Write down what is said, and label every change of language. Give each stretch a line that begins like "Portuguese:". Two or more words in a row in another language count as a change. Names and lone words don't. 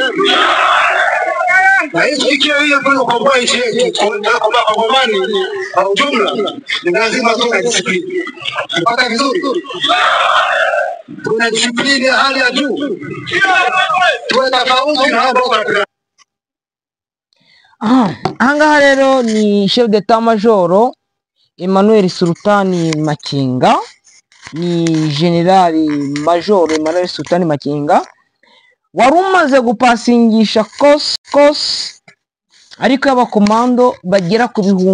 Swahili: Na hiyo ikiwa hiyo ndio kukomboa nchi yetu, kwa Kongomani kwa ujumla, ni lazima tuwe na disiplini. Tupata vizuri, tuna disiplini ya hali ya juu, tuwe tofauti na hao ambao.
Kinyarwanda: Ahangaha rero ni
French: chef d'etat major
Kinyarwanda: Emmanuel Sultani Makenga, ni generali major Emmanuel Sultani Makenga wari umaze gupasingisha kos ariko y'abakomando bagera ku